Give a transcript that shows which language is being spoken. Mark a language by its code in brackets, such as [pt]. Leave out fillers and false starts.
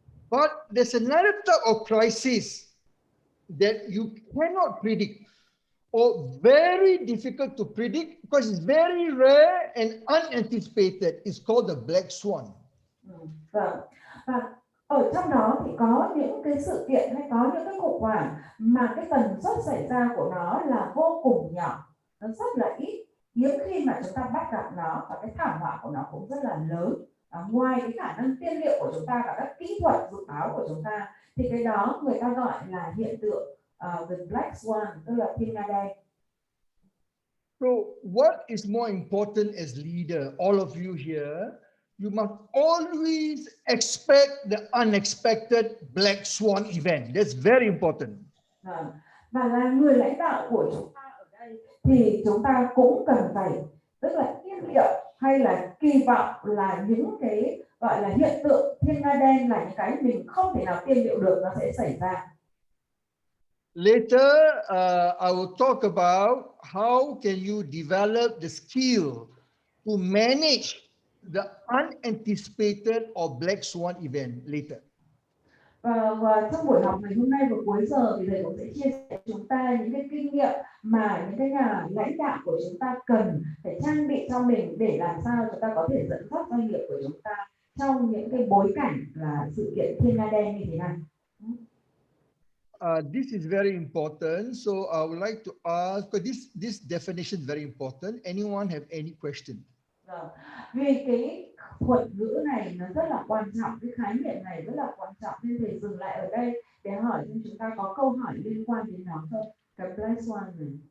[en] But there's another type of crisis that you cannot predict, or very difficult to predict because it's very rare and unanticipated. It's called the black swan. [vi] Vâng. Và ở trong đó thì có những cái sự kiện hay có những cái khủng hoảng mà cái tần suất xảy ra của nó là vô cùng nhỏ, nó rất là ít, hiếm khi mà chúng ta bắt gặp nó, và cái thảm họa của nó cũng rất là lớn. Ngoài cái khả năng tiên liệu của chúng ta và các kỹ thuật dự báo của chúng ta, thì cái đó người ta gọi là hiện tượng the black swan, tức là thiên nga đen. [en] So what is more important as leader, all of you here, you must always expect the unexpected black swan event. That's very important. [vi] Và là người lãnh đạo của chúng ta ở đây thì chúng ta cũng cần phải tức là tiên liệu hay là kỳ vọng là những cái gọi là hiện tượng thiên nga đen, là những cái mình không thể nào tiên liệu được nó sẽ xảy ra. [en] Later, I will talk about how can you develop the skill to manage the unanticipated or black swan event later. [vi] Và trong buổi học ngày hôm nay vào cuối giờ thì thầy cũng sẽ chia sẻ chúng ta những cái kinh nghiệm mà những cái nhà lãnh đạo của chúng ta cần phải trang bị cho mình để làm sao chúng ta có thể dẫn dắt doanh nghiệp của chúng ta trong những cái bối cảnh là sự kiện thiên nga đen như thế này. [en] This is very important. So I would like to ask, because this definition is very important. Anyone have any question? [vi] Vì cái thuật ngữ này nó rất là quan trọng, cái khái niệm này rất là quan trọng, nên thầy dừng lại ở đây để hỏi cho chúng ta có câu hỏi liên quan đến nó không? Cái black swan này.